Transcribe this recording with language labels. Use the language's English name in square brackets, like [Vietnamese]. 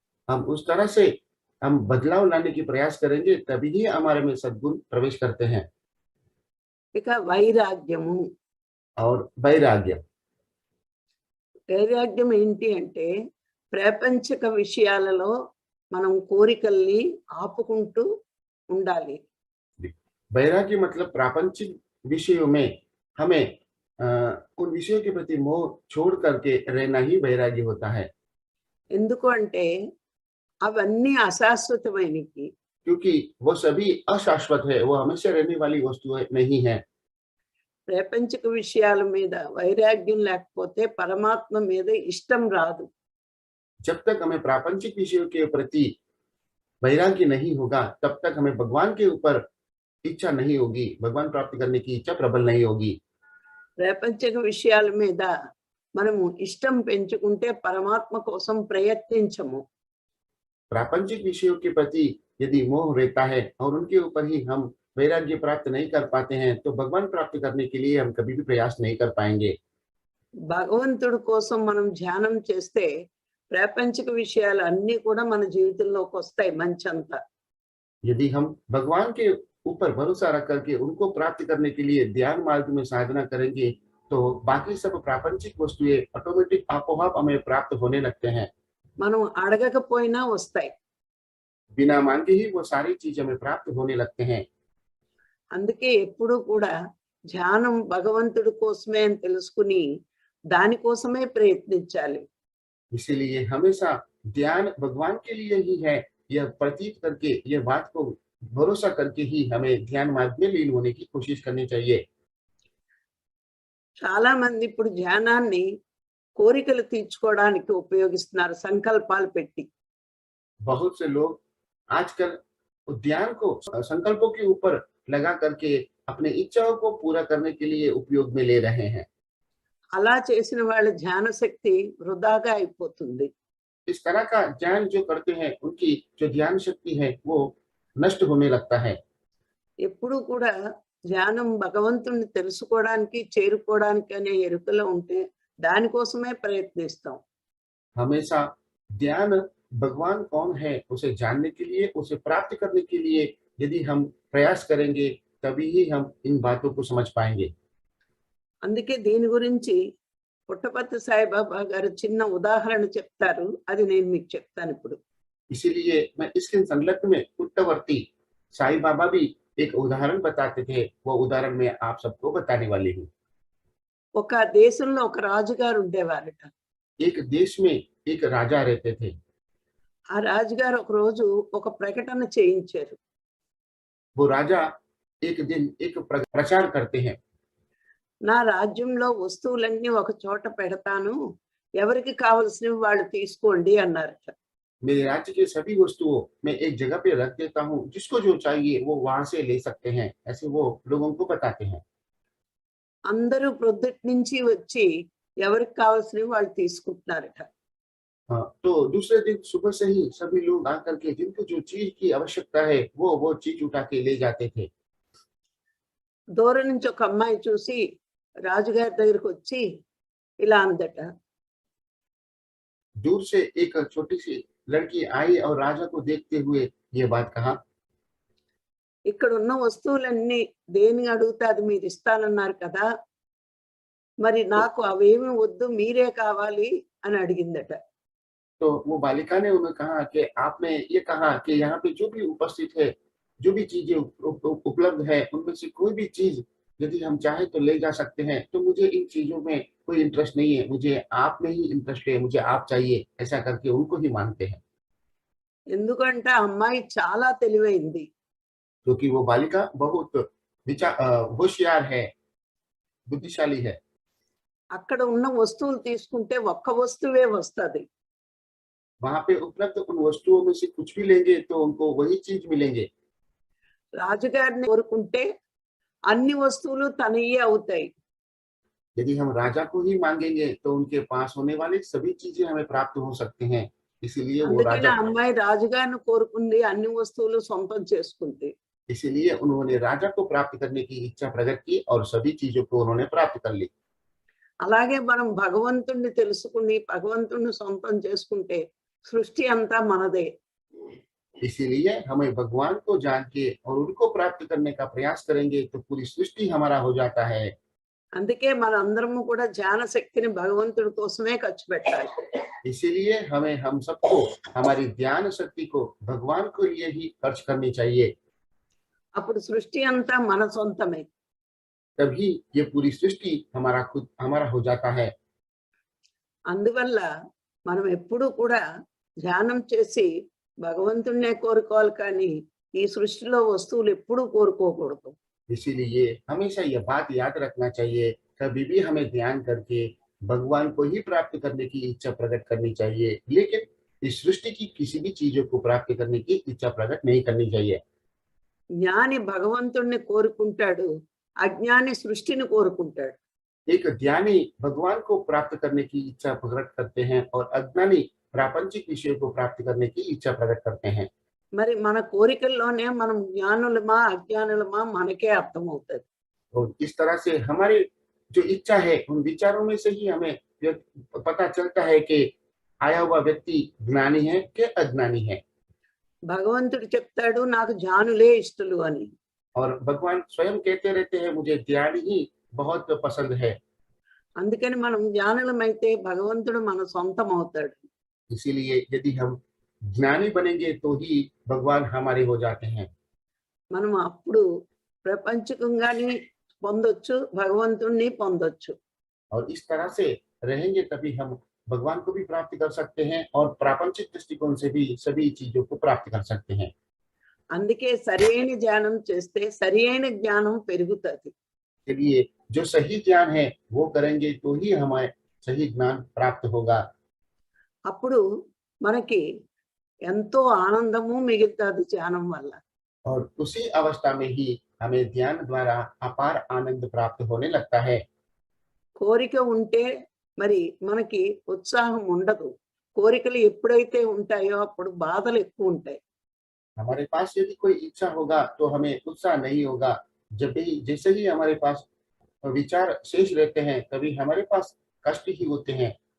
[Hindi] हम उस तरह से हम बदलाव लाने की प्रयास करेंगे तभी ही हमारे में सद्गुण प्रवेश करते हैं। [Telugu] ఇక వైరాగ్యము. [Hindi] और वैराग्य [Telugu] వైరాగ్యం ఏంటి అంటే ప్రాపంచిక విషయాలలో మనం కోరికల్ని ఆపుకుంటూ ఉండాలి. [Hindi] वैराग्य मतलब प्रापंचिक विषयों में हमें उन विषयों के प्रति मोह छोड़ करके रहना ही वैराग्य होता है। [Telugu] ఎందుకు అంటే అవన్నీ అశాశ్వతమైనవి. [Hindi] क्योंकि वो सभी अशाश्वत है, वो हमेशा रहने वाली वस्तुएं नहीं है। [Telugu] ప్రాపంచిక విషయాల మీద వైరాగ్యం లేకపోతే పరమాత్మ మీద ఇష్టం రాదు. [Hindi] जब तक हमें प्रापंचिक विषयों के प्रति वैराग्य नहीं होगा तब तक हमें भगवान के ऊपर इच्छा नहीं होगी, भगवान प्राप्त करने की इच्छा प्रबल नहीं होगी। [Telugu] ప్రాపంచిక విషయాల మీద మనము ఇష్టం పెంచుకుంటే పరమాత్మ కోసం ప్రయత్నించము. [Hindi] प्रापंचिक विषयों के प्रति यदि मोह रहता है और उनके ऊपर ही हम वैराग्य प्राप्त नहीं कर पाते हैं तो भगवान प्राप्त करने के लिए हम कभी भी प्रयास नहीं कर पाएंगे। [Telugu] భగవంతుడి కోసం మనం ధ్యానం చేస్తే ప్రాపంచిక విషయాలు అన్నీ కూడా మన జీవితంలోకి వస్తాయి మంచంతా. [Hindi] यदि हम भगवान के ऊपर भरोसा रख करके उनको प्राप्त करने के लिए ध्यान मार्ग में साधना करेंगे तो बाकी सब प्रापंचिक वस्तुएं ऑटोमेटिक आपोआप हमें प्राप्त होने लगते हैं। [Telugu] మనం అడగకపోయినా వస్తాయి. [Hindi] बिना मांगे ही वो सारी चीज हमें प्राप्त होने लगते हैं। [Telugu] అందుకే ఎప్పుడూ కూడా ధ్యానం భగవంతుడి కోసమే అని తెలుసుకుని దానికోసమే ప్రయత్నించాలి. [Hindi] इसीलिए हमेशा ध्यान भगवान के लिए ही है यह प्रतीत करके यह बात को भरोसा करके ही हमें ध्यान मार्ग में लीन होने की कोशिश करनी चाहिए। [Telugu] చాలా మంది ఇప్పుడు ధ్యానాన్ని కోరికలు తీర్చుకోవడానికి ఉపయోగిస్తున్నారు సంకల్పాలు పెట్టి. [Hindi] बहुत से लोग आजकल ध्यान को संकल्पों के ऊपर लगा करके अपने इच्छाओं को पूरा करने के लिए उपयोग में ले रहे हैं। [Telugu] అలా చేసిన వాళ్ళ ధ్యాన శక్తి వృధాగా అయిపోతుంది. [Hindi] इस तरह का ध्यान जो करते हैं उनकी जो ध्यान शक्ति है वो नष्ट होने लगता है। [Telugu] ఎప్పుడు కూడా ధ్యానం భగవంతుణ్ణి తెలుసుకోవడానికి చేరుకోవడానికి అనే ఎరుకలో ఉంటే దానికోసమే ప్రయత్నిస్తాం. [Hindi] हमेशा ध्यान भगवान कौन है उसे जानने के लिए, उसे प्राप्त करने के लिए यदि हम प्रयास करेंगे तभी ही हम इन बातों को समझ पाएंगे। [Telugu] అందుకే దీని గురించి పుట్టపర్తి సాయిబాబా గారు చిన్న ఉదాహరణ చెప్తారు, అది నేను మీకు చెప్తాను ఇప్పుడు. [Hindi] इसीलिए मैं इसके संलग्न में पुट्टवर्ती साईं बाबा भी एक उदाहरण बताते थे, वो उदाहरण मैं आप सबको बताने वाली हूँ। [Telugu] ఒక దేశంలో ఒక రాజుగారు ఉండేవారట. [Hindi] एक देश में एक राजा रहते थे। [Telugu] ఆ రాజుగారు ఒక రోజు ఒక ప్రకటన చేయించారు. [Hindi] वो राजा एक दिन एक प्रचार करते हैं, [Telugu] నా రాజ్యంలో వస్తువులన్నీ ఒక చోట పెడతాను, ఎవరికి కావలసినవి వాళ్ళు తీసుకోండి అన్నారట. [Hindi] मेरे राज्य के सभी वस्तुओं मैं एक जगह पे रख देता हूँ, जिसको जो चाहिए वो वहां से ले सकते हैं, ऐसे वो लोगों को बताते हैं। [Telugu] అందరూ ప్రొద్దుటి నుంచి వచ్చి ఎవరికి కావాల్సినవి వాళ్ళు తీసుకుంటున్నారట. [Hindi] तो दूसरे दिन सुबह से ही सभी लोग आकर के जिनको जो चीज की आवश्यकता है वो चीज उठा के ले जाते थे। [Telugu] దూరం నుంచి ఒక అమ్మాయి చూసి రాజుగారి దగ్గరికి వచ్చి ఇలా అందట, [Hindi] दूर से एक छोटी सी लड़की आई और राजा को देखते हुए ये बात कहा, [Telugu] ఇక్కడ ఉన్న వస్తువులన్నీ దేని అడిగితే అది మీరు ఇస్తానన్నారు కదా, మరి నాకు అవేమి వద్దు మీరే కావాలి అని అడిగిందట. [Hindi] तो वो बालिका ने उन्हें कहा कि आपने ये कहा कि यहाँ पे जो भी उपस्थित है, जो भी चीजें उपलब्ध है, उनमें से कोई भी चीज यदि हम चाहे तो ले जा सकते हैं, तो मुझे इन चीजों में कोई इंटरेस्ट नहीं है, मुझे आप में ही इंटरेस्ट है, मुझे आप चाहिए, ऐसा करके उनको ही मानते हैं। [Telugu] ఎందుకంటే ఆ అమ్మాయి చాలా తెలివైంది. [Hindi] क्योंकि वो बालिका बहुत होशियार है, बुद्धिशाली है। [Telugu] అక్కడ ఉన్న వస్తువులు తీసుకుంటే ఒక్క వస్తువే వస్తది. [Hindi] वहां पे उपलब्ध उन वस्तुओं में से कुछ भी लेंगे तो उनको वही चीज मिलेंगे। [Telugu] రాజుగారిని కోరుకుంటే అన్ని వస్తువులు తనయే అవుతాయి. [Hindi] यदि हम राजा को ही मांगेंगे तो उनके पास होने वाली सभी चीजें हमें प्राप्त हो सकते हैं, इसीलिए वो [Telugu] అందుకని [Hindi] राजा [Telugu] ఆ అమ్మాయి రాజుగారిని కోరుకుంది, అన్ని వస్తువులు సొంతం చేసుకుంది. [Hindi] इसीलिए उन्होंने राजा को प्राप्त करने की इच्छा प्रकट की और सभी चीजों को उन्होंने प्राप्त कर ली। [Telugu] అలాగే మనం భగవంతుణ్ణి తెలుసుకుని భగవంతుణ్ణి సొంతం చేసుకుంటే సృష్టి అంతా మనదే. [Hindi] इसीलिए हमें भगवान को जान के और उनको प्राप्त करने का प्रयास करेंगे तो पूरी सृष्टि हमारा हो जाता है। [Telugu] అందుకే మనందరము కూడా ధ్యాన శక్తిని భగవంతుడి కోసమే ఖర్చు పెట్టాలి. [Hindi] इसीलिए हम सबको हमारी ध्यान शक्ति को भगवान के लिए ही खर्च करनी चाहिए, [Telugu] అప్పుడు సృష్టి అంతా మన సొంతమే. [Hindi] तभी ये पूरी सृष्टि हमारा हो जाता है। [Telugu] అందువల్ల మనం ఎప్పుడూ కూడా ధ్యానం చేసి భగవంతుణ్ణే కోరుకోవాలి, కానీ ఈ సృష్టిలో వస్తువులు ఎప్పుడూ కోరుకోకూడదు. [Hindi] इसीलिए हमेशा यह बात याद रखना चाहिए, कभी भी हमें ध्यान करके भगवान को ही प्राप्त करने की इच्छा प्रकट करनी चाहिए, लेकिन इस सृष्टि की किसी भी चीजों को प्राप्त करने की इच्छा प्रकट नहीं करनी चाहिए। [Telugu] జ్ఞాని భగవంతుణ్ణి కోరుకుంటాడు, అజ్ఞాని సృష్టిని కోరుకుంటాడు. [Hindi] एक ज्ञानी भगवान को प्राप्त करने की इच्छा प्रकट करते हैं और अज्ञानी प्रापंचिक विषयों को प्राप्त करने की इच्छा प्रकट करते हैं। [Telugu] మరి మన కోరికల్లోనే మనం జ్ఞానులమా అజ్ఞానులమా మనకే అర్థమవుతుంది. [Hindi] और इस तरह से हमारी जो इच्छा है उन विचारों में से ही हमें पता चलता है कि आया हुआ व्यक्ति ज्ञानी है कि अज्ञानी है। [Telugu] భగవంతుడు చెప్తాడు నాకు జ్ఞానులే ఇష్టలు అని. [Hindi] और भगवान स्वयं कहते रहते हैं मुझे ज्ञान ही बहुत पसंद है। [Telugu] అందుకని మనం జ్ఞానులమైతే భగవంతుడు మన సొంతం అవుతాడు. [Hindi] इसीलिए यदि हम ज्ञानी बनेंगे तो ही भगवान हमारे हो जाते हैं। [Telugu] మనం అప్పుడు ప్రపంచకంగాని పొందొచ్చు, భగవంతుణ్ణి పొందొచ్చు. [Hindi] और इस तरह से रहेंगे तभी हम भगवान को भी प्राप्त कर सकते हैं और प्रापंचिक दृष्टिकोण से भी सभी चीजों को प्राप्त कर सकते हैं। [Telugu] అందుకే సరైన ధ్యానం చేస్తే సరైన జ్ఞానం పెరుగుతుంది. [Hindi] चलिए जो सही ज्ञान है वो करेंगे तो ही हमें सही ज्ञान प्राप्त होगा। [Telugu] అప్పుడు మనకి ఎంతో ఆనందము మిగులుతుంది ధ్యానం వల్ల. [Hindi] और उसी अवस्था में ही हमें ध्यान द्वारा अपार आनंद प्राप्त होने लगता है। [Telugu] కోరిక ఉంటే మరి మనకి ఉత్సాహం ఉండదు. కోరికలు ఎప్పుడైతే ఉంటాయో అప్పుడు బాధలు ఎక్కువ ఉంటాయి. [Hindi] हमारे पास यदि कोई इच्छा होगा तो हमें उत्साह नहीं होगा। जब भी जैसे ही हमारे पास विचार शेष रहते हैं तभी हमारे पास कष्ट ही होते हैं।